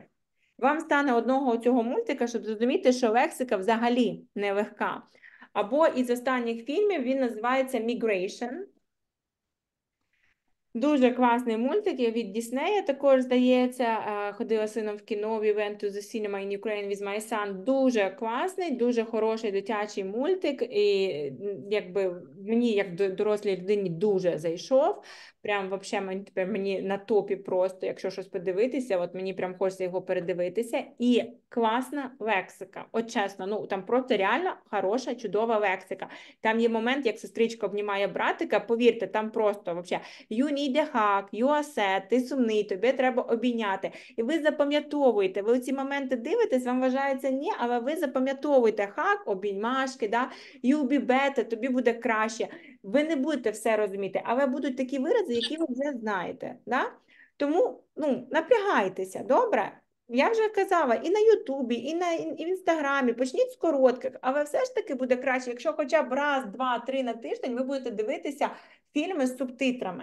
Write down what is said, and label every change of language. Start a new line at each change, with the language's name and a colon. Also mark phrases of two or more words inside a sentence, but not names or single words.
Ukrainian: Вам стане одного цього мультика, щоб зрозуміти, що лексика взагалі нелегка. Або із останніх фільмів він називається Migration. Дуже класний мультик, я від Діснея також, здається. Ходила з сином в кіно,
English: we went to the cinema in Ukraine with my son.
Ukrainian: Дуже класний, дуже хороший дитячий мультик. І якби мені, як дорослій людині, дуже зайшов. Прям вообще мені на топі просто, якщо щось подивитися, от мені прям хочеться його передивитися. І класна лексика. От чесно, там просто реально хороша, чудова лексика. Там є момент, як сестричка обнімає братика, повірте, там просто вообще
English: you need a hug, you are sad,
Ukrainian: ти сумний, тобі треба обійняти. І ви запам'ятовуєте, ви ці моменти дивитесь, вам вважається ні, але ви запам'ятовуєте hug, обіймашки,
English: you'll be better,
Ukrainian: тобі буде краще. Ви не будете все розуміти, але будуть такі вирази, які ви вже знаєте. Тому напрягайтеся, добре? Я вже казала, і на Ютубі, і в Інстаграмі, почніть з коротких, але все ж таки буде краще, якщо хоча б раз, два, три на тиждень ви будете дивитися фільми з субтитрами.